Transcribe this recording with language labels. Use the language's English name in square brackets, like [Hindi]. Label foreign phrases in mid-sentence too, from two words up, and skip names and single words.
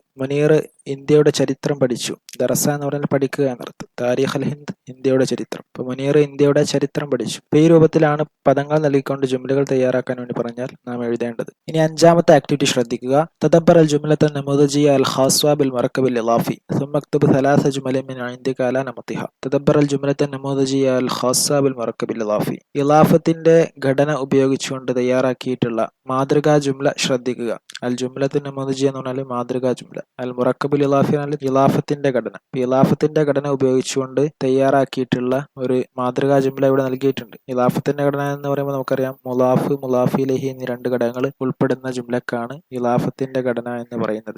[Malayalam] മുനീർ ഇന്ത്യയുടെ ചരിത്രം പഠിച്ചു. ദറസ എന്ന് പറഞ്ഞാൽ പഠിക്കുക എന്നർത്ഥം. [Arabic] تاريخ الهند, [Malayalam] ഇന്ത്യയുടെ ചരിത്രം. ഇപ്പൊ മുനീർ ഇന്ത്യയുടെ ചരിത്രം പഠിച്ചു. ഈ രൂപത്തിലാണ് പദങ്ങൾ നൽകിക്കൊണ്ട് ജുംലകൾ തയ്യാറാക്കാൻ വേണ്ടി പറഞ്ഞാൽ നാം എഴുതേണ്ടത്. ഇനി അഞ്ചാമത്തെ ആക്ടിവിറ്റി ശ്രദ്ധിക്കുക. [Arabic] تدبر الجملة النموذجية الخاصة بالمركب الإضافي ثم اكتب ثلاث جمل من عندك على نمطها. تدبر الجملة النموذجية الخاصة بالمركب الإضافي. [Malayalam] ഇളാഫത്തിന്റെ ഘടന ഉപയോഗിച്ചുകൊണ്ട് തയ്യാറാക്കിയിട്ടുള്ള മാതൃകാ ജുംല ശ്രദ്ധിക്കുക. [Arabic] الجملة النموذجية [Malayalam] എന്ന് പറഞ്ഞാൽ മാതൃകാ ജുംല. [Arabic] المركب الإضافي [Malayalam] എന്നാൽ ഇളാഫത്തിന്റെ ഘടന. ഇളാഫത്തിന്റെ ഘടന ഉപയോഗിച്ചുകൊണ്ട് തയ്യാറാക്കിയിട്ടുള്ള ഒരു മാതൃകാ ജുംല ഇവിടെ നൽകിയിട്ടുണ്ട്. ഇളാഫത്തിന്റെ ഘടന എന്ന് പറയുമ്പോൾ നമുക്കറിയാം മുലാഫ്, [Arabic] مضاف إليه [Malayalam] എന്നീ രണ്ട് ഘടകങ്ങൾ ഉൾപ്പെടുന്ന ജുംലക്കാണ് ഇളാഫത്തിന്റെ ഘടന എന്ന് പറയുന്നത്.